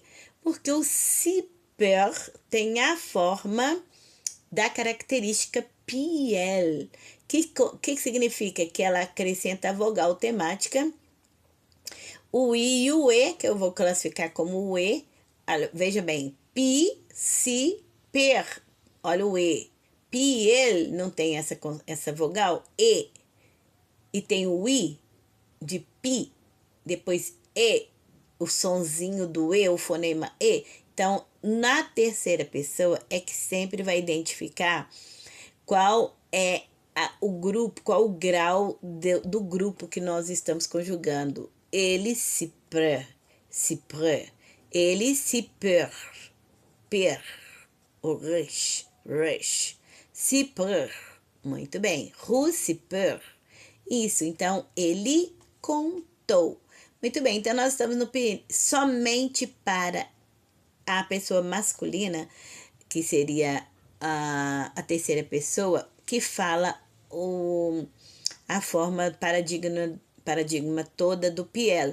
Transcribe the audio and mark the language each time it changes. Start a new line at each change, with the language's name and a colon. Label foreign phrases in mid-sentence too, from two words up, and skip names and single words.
Portuguese: Porque o ciper tem a forma da característica piel. Que significa? Que ela acrescenta a vogal temática, o i e o e, que eu vou classificar como o e. Olha, veja bem, pi, si, per. Olha o e. Piel não tem essa vogal, e. E tem o i de pi, depois e, o sonzinho do e, o fonema e. Então, na terceira pessoa é que sempre vai identificar qual é o grupo, qual o grau do grupo que nós estamos conjugando. Ele se pre, ele se per, o rush, se per, muito bem, se per, isso, então, ele contou. Muito bem, então nós estamos no somente para a pessoa masculina, que seria a terceira pessoa, que fala a forma paradigma toda do piel.